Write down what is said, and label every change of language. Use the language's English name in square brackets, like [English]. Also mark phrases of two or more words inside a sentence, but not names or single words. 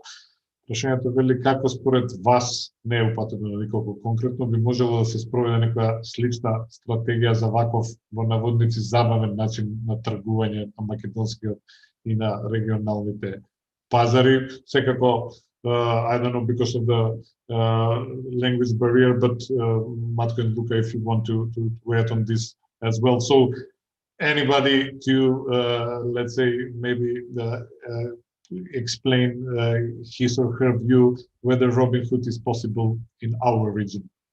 [Macedonian] Прашањето вели како според вас, не е упатено на николку конкретно, би можело да се спроведе некоја слична стратегија за ваков во наводници забавен начин на тргување на македонскиот и на регионалните пазари. Секако, [English] I don't know because of the language barrier, but Matko and Luka, if you want to weigh on this as well. So anybody to, let's say, maybe explain his or her view whether Robinhood is possible in our region?